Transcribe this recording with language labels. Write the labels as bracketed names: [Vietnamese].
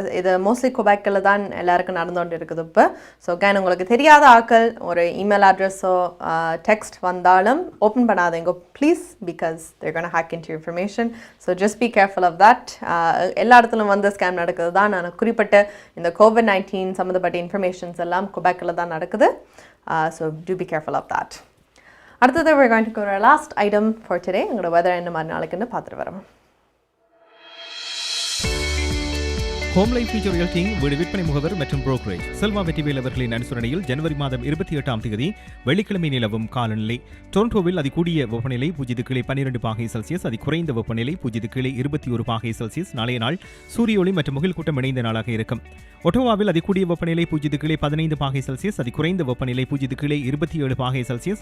[Tamil] இது மோஸ்ட்லி குபேக்கில் தான் எல்லாருக்கும் நடந்துகிட்டு இருக்குது இப்போ. ஸோ கேன் உங்களுக்கு தெரியாத ஆக்கள் ஒரு இமெயில் அட்ரஸோ டெக்ஸ்ட் வந்தாலும் ஓப்பன் பண்ணாதீங்க please, [English] Because there gonna hack into information. So just be careful of that. [Tamil] எல்லா இடத்துலையும் வந்து ஸ்கேம் நடக்குது தான். நான் குறிப்பிட்ட இந்த COVID-19 சம்மந்தப்பட்ட இன்ஃபர்மேஷன்ஸ் எல்லாம் குபேக்கில் தான் நடக்குது. [English] So to be careful of that. அடுத்தது we're going to go to our last item for today. [Tamil] உங்களோட வெதர் என்ன மாதிரி நாளைக்குன்னு பார்த்துட்டு வரோம். ஹோம் லைஃப் ஃபியூச்சர் ரியல்டிங் வீடு விற்பனை முகவர் மற்றும் புரோக்கரேஜ் செல்வா வெற்றிவேல் அவர்களின் அனுசரணையில் ஜனவரி மாதம் 28ஆம் தேதி வெள்ளிக்கிழமை நிலவும் காலநிலை. டொரண்டோவில் அதிகூடிய வெப்பநிலை 0°12°C, அதி குறைந்த வெப்பநிலை 0°21°C. நாளைய நாள் சூரிய ஒளி மற்றும் முகில் கூட்டம் இணைந்த நாளாக இருக்கும். ஒட்டோவாவில் அதிகூடிய வெப்பநிலை 0°15°C, அதி குறைந்த வெப்பநிலை 0°27°C.